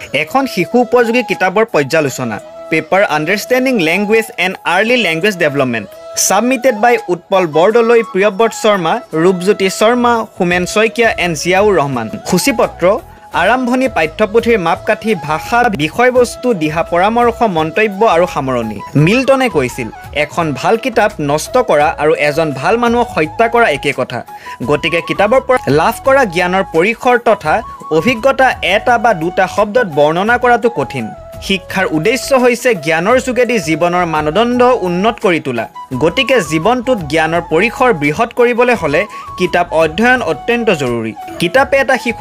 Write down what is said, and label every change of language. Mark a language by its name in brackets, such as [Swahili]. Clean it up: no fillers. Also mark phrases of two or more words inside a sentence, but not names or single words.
[Assamese] এখন শিশু উপযোগী কিতাপৰ পৰ্যালোচনা পেপাৰ আণ্ডাৰষ্টেণ্ডিং লেংগুৱেজ এণ্ড আৰ্লি লেংগুৱেজ ডেভেলপমেণ্ট [English] Submitted by [Assamese] Utpal Bordoloi, Priyabrat Sharma, Rupjyoti Sharma, Humen Soikia and Ziaur Rahman. Khusipotro আৰম্ভণি পাঠ্যপুথিৰ মাপকাঠি ভাষা বিষয়বস্তু দিহা পৰামৰ্শ মন্তব্য আৰু সামৰণি মিল্টনে কৈছিল এখন ভাল কিতাপ নষ্ট কৰা আৰু এজন ভাল মানুহক হত্যা কৰা একে কথা গতিকে কিতাপৰ পৰা লাভ কৰা জ্ঞানৰ পৰিসৰ তথা অভিজ্ঞতা এটা বা দুটা শব্দত বৰ্ণনা কৰাটো কঠিন শিক্ষাৰ উদ্দেশ্য হৈছে জ্ঞানৰ যোগেদি জীৱনৰ মানদণ্ড উন্নত কৰি তোলা গতিকে জীৱনটোত জ্ঞানৰ পৰিসৰ বৃহৎ কৰিবলৈ হলে কিতাপ অধ্যয়ন অত্যন্ত জৰুৰী কিতাপে এটা শিশুৰ